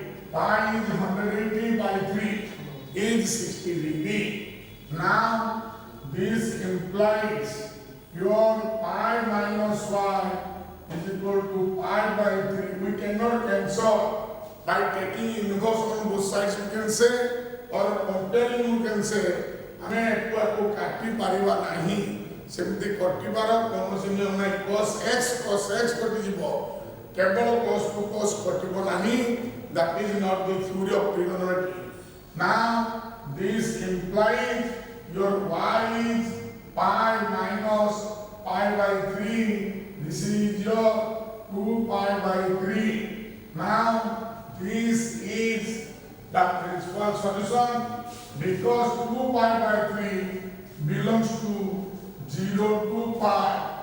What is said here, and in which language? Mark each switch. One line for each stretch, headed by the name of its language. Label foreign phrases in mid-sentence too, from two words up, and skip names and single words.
English: Pi is 180 by 3 is 60 degree. Now, this implies your pi minus y is equal to pi by 3. We cannot cancel by taking inverse on both sides, we can say, or comparing, we can say.
Odia: ଆମେ ଏକୁ କାଟି ପାରିବା ନାହିଁ, ସେମିତି କଟିବାର କୌଣସି ନିୟମ ନାହିଁ. cos x କଟିଯିବ, କେବଳ
English: cos to cos
Odia: କଟିବ ନାହିଁ.
English: That is not the theory of trigonometry. Now this implies your y is pi minus pi by 3. This is your 2 pi by 3. Now this is the principal solution because 2 pi by 3 belongs to 0 to pi.